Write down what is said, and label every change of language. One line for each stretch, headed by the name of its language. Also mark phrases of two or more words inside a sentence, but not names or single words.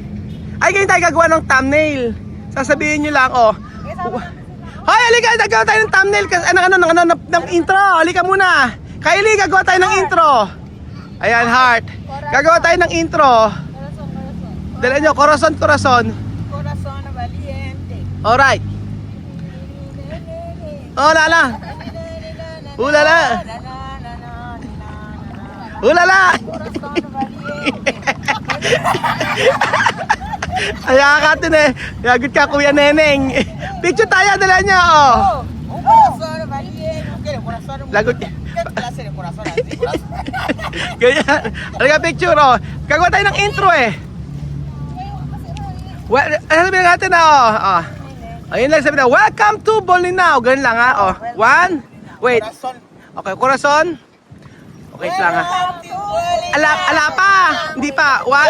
Filipino: Ay, ganyan tayo gagawa ng thumbnail. Sasabihin nyo lang, halika, gagawa tayo ng thumbnail kasi ng intro. Halika muna. Kylie, gagawa tayo ng intro. Ayan, heart. Gagawa tayo ng intro. Dala nyo, corazon.
Spanish: Corazón valiente.
English: Alright. Oh, lala. Ulala. Ulala.
Filipino: Ay, kakatin eh. Yagot ka, Kuya Neneng. Picture tayo, dala nyo. Oh.
Spanish: Un corazón valiente. ¿Qué corazón?
Filipino: Lagot.
Spanish: ¿Qué clase de corazón así? Corazón.
Filipino: Ganyan. Halika, picture, oh. Gagawa tayo ng intro eh. Well, sabihin natin na, oh. Ayun lang sabihin na,
English: welcome to Bolinao.
Filipino: Ganun lang, ha, oh.
English: One. Wait.
Filipino: Corazón. Okay, corazon. Okay lang, ha. Ala pa. Hindi pa. One.